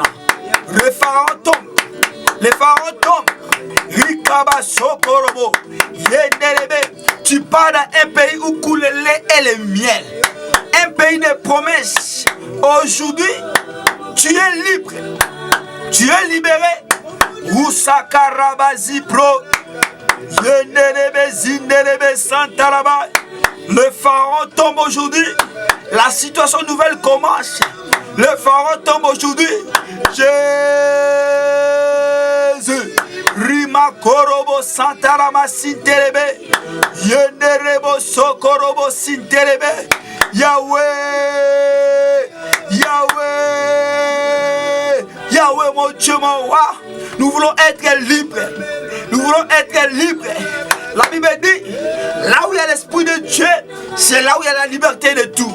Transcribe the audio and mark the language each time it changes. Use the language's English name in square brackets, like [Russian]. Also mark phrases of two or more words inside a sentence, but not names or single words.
[French] Les pharaons tombent. Les pharaons tombent. Rikaba Sokorobo. Yenderebe. Tu pars dans un pays où coule le lait et le miel. Un pays de promesses. Aujourd'hui, tu es libre. Tu es libéré. Usakarabazi pro. Yenderebe zinderebe santaraba. Le pharaon tombe aujourd'hui. La situation nouvelle commence. Le pharaon tombe aujourd'hui. Jésus. Rima korobo santarama sinterebe. Yenderebo sokorobo sinterebe. Yahweh. Yahweh. Yahweh mon Dieu mon roi. Nous voulons être libres. Nous voulons être libres. La Bible dit, là où il y a l'Esprit de Dieu, c'est là où il y a la liberté de tout.